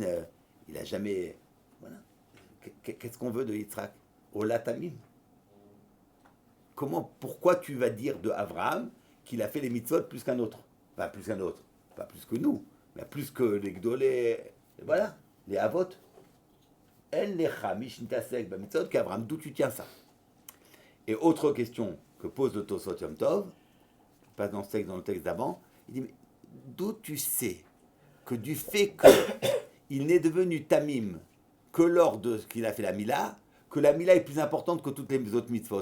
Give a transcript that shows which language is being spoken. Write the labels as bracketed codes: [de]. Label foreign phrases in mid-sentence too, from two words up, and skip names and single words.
[fr] Il n'a jamais... Voilà. Qu'est-ce qu'on veut de Yitzhak? [he] Ola Tamim. [fr] Pourquoi tu vas dire de Avraham qu'il a fait les mitzvot plus qu'un autre? Pas plus qu'un autre. Pas plus que nous. Mais plus que les Gdolé. Voilà. Les Avot. [he] El lecha mishntasek b'mitzvot qu'Avraham. [fr] D'où tu tiens ça? Et autre question que pose le Tosot Yom Tov, pas dans le texte d'avant, il dit, mais d'où tu sais que du fait qu'il n'est devenu Tamim que lors de ce qu'il a fait la Mila, que la Mila est plus importante que toutes les autres mitzvot?